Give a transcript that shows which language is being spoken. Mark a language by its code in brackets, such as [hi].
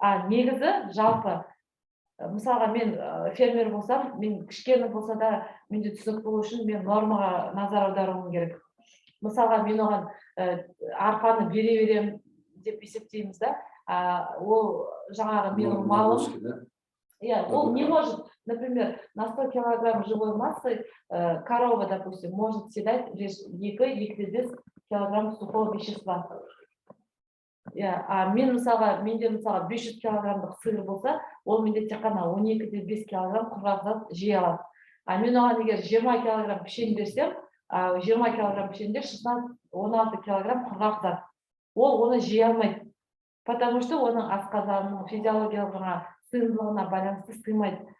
[kk] Негізі жалпы, мысалға мен фермер болсам, мен кішкене болса да менде түсінік болу үшін мен нормаға назар аударуым керек. Мысалға мен оған арпаны бере берем деп есептейміз да, ол жаңағы менің малым. [ru] Он не может, например, на 100 килограмм живой массы корова, допустим, может съедать лишь 2-2 килограмм сухого вещества. [kk] Менде мысалға 500 килограммдық сыр болса, ол менде тек қана 12-5 килограмм құрғақ зат жей алады. Мен оған егер 20 килограмм пішен берсем, 20 килограмм пішенде 16 килограмм құрғақ зат. Ол оны жей алмайды. [ru] Потому что [kk] оның асқазанының физиологиялық сыйымдылығына байланысты сыймайды.